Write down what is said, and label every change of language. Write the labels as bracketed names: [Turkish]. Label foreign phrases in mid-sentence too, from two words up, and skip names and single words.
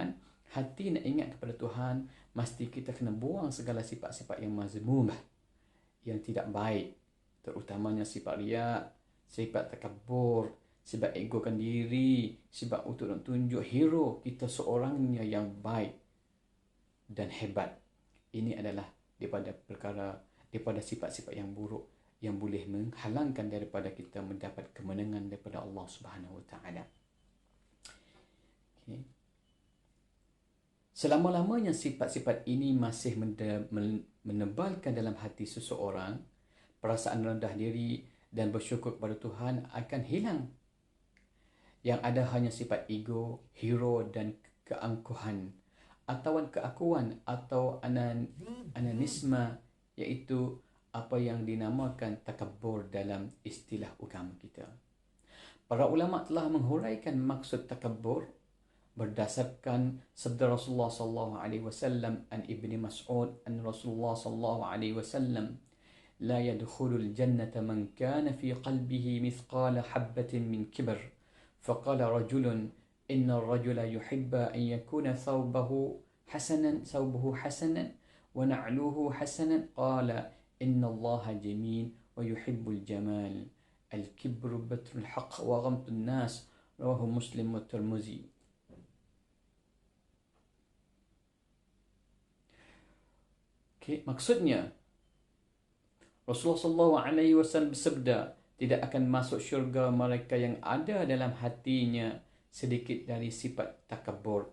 [Malay] Hati nak ingat kepada Tuhan, mesti kita kena buang segala sifat-sifat yang mazmumah, yang tidak baik, terutamanya sifat riak, sifat takabur, sifat egokan diri, sifat untuk nak tunjuk hero kita seorangnya yang baik dan hebat. Ini adalah daripada sifat-sifat yang buruk yang boleh menghalangkan daripada kita mendapat kemenangan daripada Allah [Arabic] سبحانه وتعالى. [Malay] Okay. Selama-lamanya sifat-sifat ini masih menebalkan dalam hati seseorang, perasaan rendah diri dan bersyukur kepada Tuhan akan hilang. Yang ada hanya sifat ego, hero dan keangkuhan, atau keakuan atau ananisme, iaitu apa yang dinamakan takabur dalam istilah agama kita. Para ulama telah menghuraikan maksud takabur berdasarkan sabda Rasulullah [Arabic] صلى الله عليه وسلم عن ابن مسعود عن رسول الله صلى الله عليه وسلم لا يدخل الجنة من كان في قلبه مثقال حبة من كبر. فقال رجل إن الرجل يحب أن يكون ثوبه حسنا ونعلوه حسنا قال إن الله جميل ويحب الجمال الكبر بطر الحق وغمط الناس رواه مسلم والترمذي. [Malay] Maksudnya Rasulullah SAW bersabda, tidak akan masuk syurga mereka yang ada dalam hatinya sedikit dari sifat takabur.